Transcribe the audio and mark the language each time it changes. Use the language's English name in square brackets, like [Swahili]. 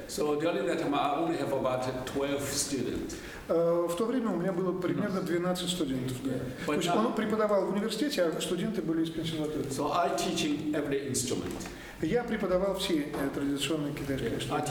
[English] So during that time, I only have about 12 students. [Russian] В то время у меня было примерно 12 студентов. Да. То есть он преподавал в университете, а студенты были из консерватории. [English] So I teaching every instrument. [Russian] Я преподавал все традиционные китайские инструменты.